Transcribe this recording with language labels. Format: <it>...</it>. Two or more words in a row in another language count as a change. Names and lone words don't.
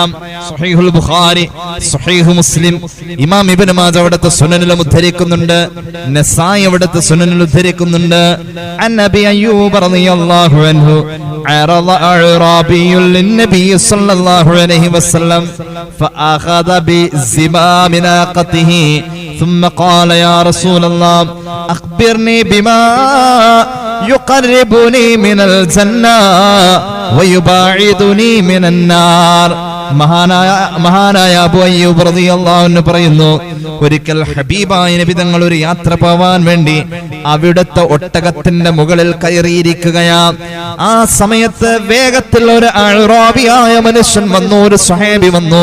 <ml>സ്വഹീഹുൽ ബുഖാരി, സ്വഹീഹു മുസ്ലിം, ഇമാം ഇബ്നു മാജ അവിടുത്തെ സുനനിലും ഉദ്ധരിക്കുന്നുണ്ട്, നസായി അവിടുത്തെ സുനനിൽ ഉദ്ധരിക്കുന്നുണ്ട്.</ml> <ar>عن أبي أيوب رضي الله عنه عرض أعرابي للنبي صلى الله عليه وسلم فأخذ بزمام ناقته ثم قال يا رسول الله أخبرني بما يقربني من الجنة ويباعدني من النار.</ar> <ml>മഹാനായ അബൂ അയ്യൂബ്</ml> <ar>رضي الله عنه</ar> <ml>പറയുന്നു, ഒരിക്കൽ ഹബീബായ നബി തങ്ങൾ ഒരു യാത്ര പോവാൻ വേണ്ടി അവിടുത്തെ ഒട്ടകത്തിന്റെ മുകളിൽ കയറിയിരിക്കുകയാ. ആ സമയത്ത് വേഗത്തിൽ ഒരു അഅറാബിയായ മനുഷ്യൻ വന്നു, ഒരു സ്വഹാബി വന്നു.</ml>